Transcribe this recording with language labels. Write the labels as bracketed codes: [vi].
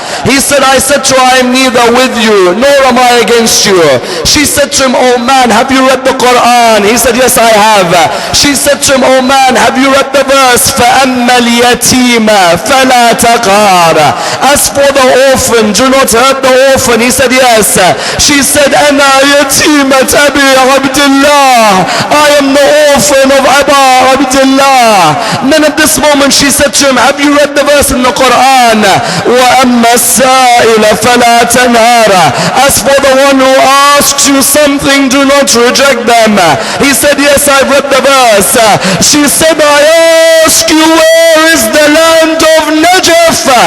[en] He said, I said to her, "I am neither with you nor am I against you." She said to him, "Oh man, have you read the Quran?" He said, "Yes, I have." She said to him, "Oh man, have you read the verse, [ar] فَأَمَّا الْيَتِيمَ فَلَا تَقْهَرْ?" [en] As for the orphan, do not hurt the orphan. He said, "Yes." She said, [ar] "أَنَا يَتِيمَةَ أَبِي عَبْدِ اللَّهِ." [en] I am the orphan of Aba Abdullah. Then at this moment she said to him, "Have you read the verse in the Quran? [ar] وَأَمَّا السَّائِلَ فَلَا تَنْهَرْ." [en] As for the one who asks you something, do not reject them. He said, "Yes, I've read the verse." She said, "I ask you, where is the land of Najaf?